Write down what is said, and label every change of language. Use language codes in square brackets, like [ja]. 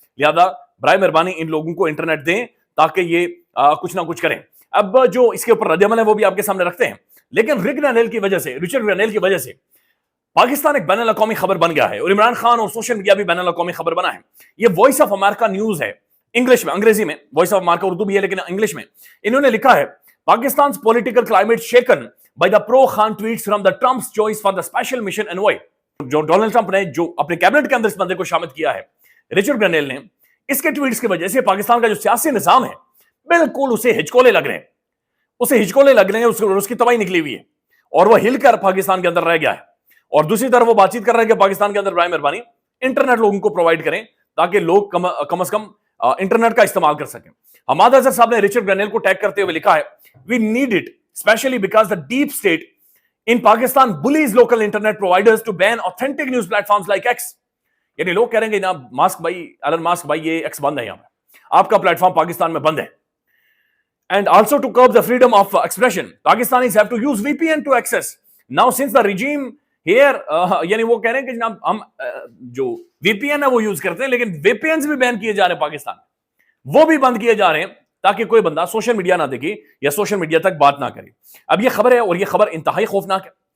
[ur] لہذا برائے مہربانی ان لوگوں کو انٹرنیٹ دیں تاکہ یہ کچھ نہ کچھ کریں. اب جو اس کے اوپر رد عمل ہے وہ بھی آپ کے سامنے رکھتے ہیں. لیکن رچرڈ گرینیل کی وجہ سے پاکستان ایک بین الاقوامی خبر بن گیا ہے اور عمران خان اور سوشل میڈیا بھی بین الاقوامی خبر بنا ہے. یہ وائس آف امریکہ نیوز ہے انگلش میں، انگریزی میں وائس آف امریکہ اردو بھی ہے لیکن انگلش میں. انہوں نے لکھا ہے [en] Pakistan's political climate shaken by the pro-Khan tweets from the Trump's choice for the special mission envoy. [ur] جو ڈونلڈ ٹرمپ نے جو اپنے کیبنٹ کے اندر اس بندے کو شامل کیا ہے رچرڈ گرینیل نے، اس کے ٹویٹس کی وجہ سے پاکستان کا جو سیاسی نظام ہے بالکل اسے ہچکولے لگ رہے ہیں، اس کی تباہی نکلی ہوئی ہے اور وہ ہل کر پاکستان کے اندر رہ گیا ہے. اور دوسری طرف وہ بات چیت کر رہا ہے کہ پاکستان کے اندر برائے مہربانی انٹرنیٹ لوگوں کو پرووائڈ کریں تاکہ لوگ کم از کم انٹرنیٹ کا استعمال کر سکیں. حماد اظہر صاحب نے رچرڈ گرینیل کو ٹیگ کرتے ہوئے لکھا ہے [en] we need it especially because the deep state in Pakistan bullies local internet providers to ban authentic news platforms like X. [ur] یعنی لوگ کہہ رہے ہیں کہ جناب ماسک بھائی، ایلن ماسک بھائی، یہ ایکس بند ہے، یہاں پہ آپ کا پلیٹ فارم پاکستان میں بند ہے. [en] And also to curb the freedom of expression, Pakistanis have to use VPN to access. Now since the regime here [ur] یعنی وہ کہہ رہے ہیں کہ جناب ہم جو VPN ہے وہ یوز کرتے ہیں لیکن VPNs بھی بین کیے جا رہے ہیں پاکستان، وہ بھی بند کیے جا رہے ہیں تاکہ کوئی بندہ سوشل میڈیا نہ دیکھے یا سوشل میڈیا تک بات نہ کرے. اب یہ خبر ہے اور یہ خبر انتہائی خوفناک ہے.